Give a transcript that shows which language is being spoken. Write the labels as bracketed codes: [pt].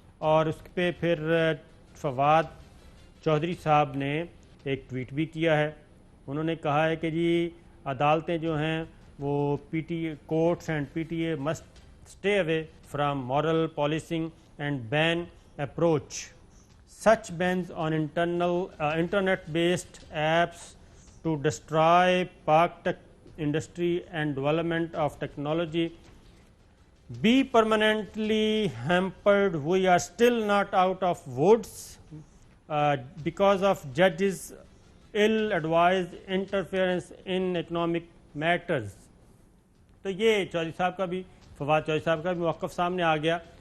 [ur] اور اس پہ پھر فواد چودھری صاحب نے ایک ٹویٹ بھی کیا ہے. انہوں نے کہا ہے کہ جی عدالتیں جو ہیں وہ [en] P T A courts and P T A must stay away from moral policing and ban approach. Such bans on internet-based apps to destroy Pak tech industry and development of technology be permanently hampered. We are still not out of woods because of judges' ill-advised interference in economic matters. [ur] تو یہ چودھری صاحب کا بھی، فواد چودھری صاحب کا بھی موقف سامنے آ گیا.